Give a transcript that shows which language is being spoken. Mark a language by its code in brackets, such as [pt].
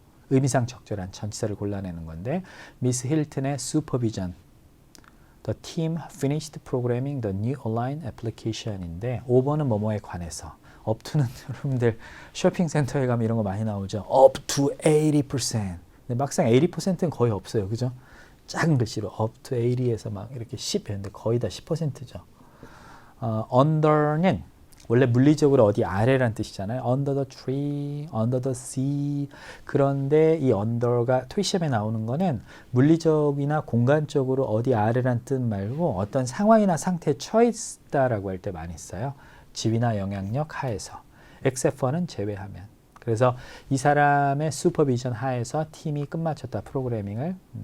[ko] 의미상 적절한 전치사를 골라내는 건데 미스 힐튼의 supervision [en] The team finished programming the new online application [ko] 인데 5번은 뭐뭐에 관해서 up to는 여러분들 쇼핑센터에 가면 이런 거 많이 나오죠. [en] up to 80%. [ko] 근데 막상 80%는 거의 없어요. 그죠? 작은 글씨로 up to 80에서 막 이렇게 10이었는데 거의 다 10%죠. under는 원래 물리적으로 어디 아래란 뜻이잖아요. [en] under the tree, under the sea. [ko] 그런데 이 under가 토익 시험에 나오는 거는 물리적이나 공간적으로 어디 아래란 뜻 말고 어떤 상황이나 상태에 처해 있다라고 할 때 많이 써요. 지위나 영향력 하에서. except for는 제외하면. 그래서 이 사람의 슈퍼비전 하에서 팀이 끝마쳤다. 프로그래밍을.